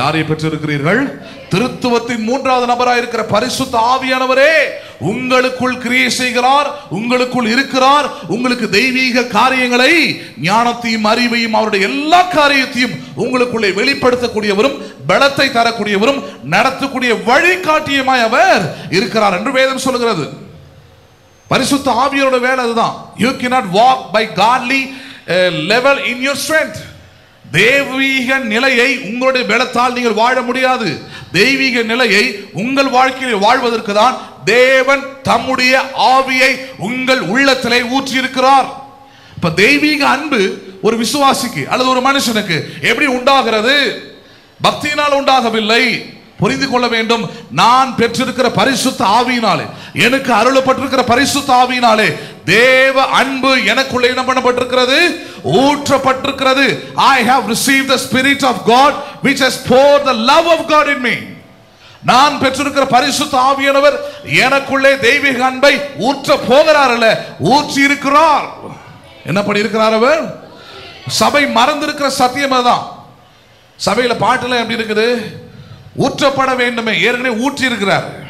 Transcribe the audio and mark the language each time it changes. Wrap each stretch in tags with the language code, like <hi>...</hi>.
<ta>யாரை பெற்றிருக்கிறீர்கள்? திருத்துவத்தின் 3வது நபராக இருக்கிற பரிசுத்த ஆவியானவரே உங்களுக்குள் கிரியை செய்கிறார், உங்களுக்குள் இருக்கிறார். உங்களுக்கு தெய்வீக காரியங்களை, ஞானத்தையும் அறிவையும் அவருடைய எல்லா காரியத்தையும் உங்களுக்குள்ளே வெளிப்படுத்தக்கூடியவரும், பலத்தை தரக்கூடியவரும், நடத்தக்கூடிய வழிகாட்டியமாய் அவர் இருக்கிறார் என்று வேதம் சொல்லுகிறது. பரிசுத்த ஆவியோட வேலை அதுதான்.</ta> <en>You cannot walk by godly level in your strength.</en> <ta>தெய்வீக நிலையை உங்களுடைய பலத்தால் நீங்கள் வாழ முடியாது. தெய்வீக நிலையை உங்கள் வாழ்க்கையில் வாழ்வதற்கு தான் தேவன் தம்முடைய ஆவியை உங்கள் உள்ளத்திலே ஊற்றி இருக்கிறார். இப்ப தெய்வீக அன்பு ஒரு விசுவாசிக்கு அல்லது ஒரு மனுஷனுக்கு எப்படி உண்டாகிறது? பக்தியினால் உண்டாகவில்லை. புரிந்து கொள்ள வேண்டும். நான் பெற்றிருக்கிற பரிசுத்த ஆவியினாலே, எனக்கு அருளப்பட்டிருக்கிற பரிசுத்த ஆவியினாலே தேவ அன்பு எனக்குள்ளே என்ன பண்ணப்பட்டிருக்கிறது? ஊற்றப்பட்டிருக்கிறது.</ta> <en>I have received the Spirit of God which has poured the love of God in me.</en> <ta>நான் பெற்றிருக்கிற பரிசுத்த ஆவியானவர் எனக்குள்ளே தெய்வீக அன்பை ஊற்ற போகிறார் அல்ல, ஊற்றி இருக்கிறார். என்ன பண்ணி இருக்கிறார் அவர்? சபை மறந்திருக்கிற சத்தியம் அதுதான். சபையில பாட்டுல எப்படி இருக்குது? ஊற்றப்பட வேண்டுமே, ஏற்கனவே ஊற்றி இருக்கிறார்.</ta>